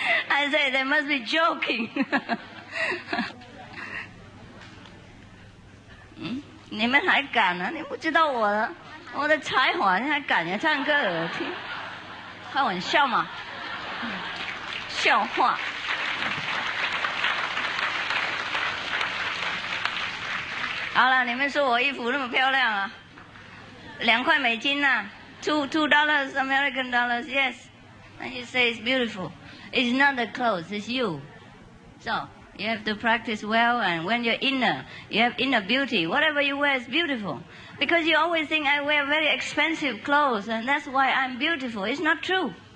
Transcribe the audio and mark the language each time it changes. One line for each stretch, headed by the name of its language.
English: I say, they must be joking.
Chinese: 你们还敢啊？你不知道我了。我的才华，你还敢呀唱歌？开玩笑嘛，笑话。好了，你们说我衣服那么漂亮啊，2块美金呐，
English: $2 American dollars, yes. And you say it's beautiful. It's not the clothes, it's you. So you have to practice well, and when you're inner, you have inner beauty. Whatever you wear is beautiful. Because you always think I wear very expensive clothes, and that's why I'm beautiful. It's not true.